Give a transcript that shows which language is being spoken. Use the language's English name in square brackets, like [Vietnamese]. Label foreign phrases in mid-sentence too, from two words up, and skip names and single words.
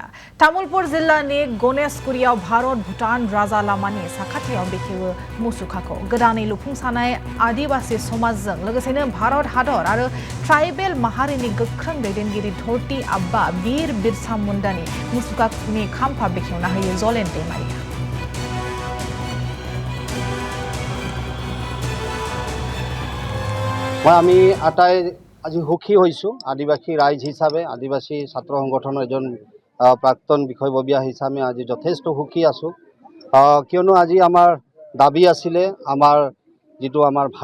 [Bodo] तामुलपुर जिल्लानि गणेशगुरियाव भारत भुटान राजा लामानि साखाथियाव बेखेवो मुसुखाखौ। गोदानै लुफुंजानाय आदिवासी समाजजों लोगोसेनो भारत हादर आरो ट्राइबेल माहारिनि गोख्रों दैदेनगिरि धरती आब्बा बीर बिरसा मुंडानि मुसुखानि खाम्फा बेखेवना होयो जलेन दैमारिया। [Assamese] আমি আটাই আজি সুখী হৈছোঁ আদিবাসী ৰাইজ হিচাপে আদিবাসী ছাত্ৰ সংগঠনৰ এজন প্ৰাক্তন বিষয়ববীয়া হিচাপে আজি যথেষ্ট সুখী আছোঁ কিয়নো আজি আমাৰ দাবী আছিলে আমাৰ যিটো আমাৰ